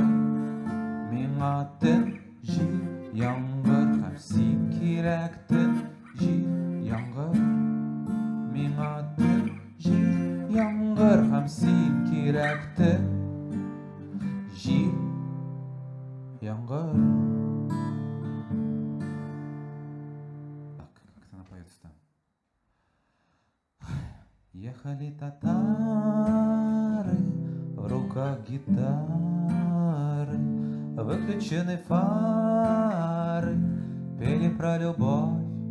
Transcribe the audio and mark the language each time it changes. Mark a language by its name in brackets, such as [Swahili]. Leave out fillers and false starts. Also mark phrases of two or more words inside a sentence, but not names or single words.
[Tatar] Миңа төн, җил, яңгыр һәм син кирәктең, җил, яңгыр. Миңа төн, җил, яңгыр һәм син кирәктең, җил, яңгыр. [Russian] Так, как она поет-то? Ехали татары, в руках гитары, выключены фары, пели про любовь.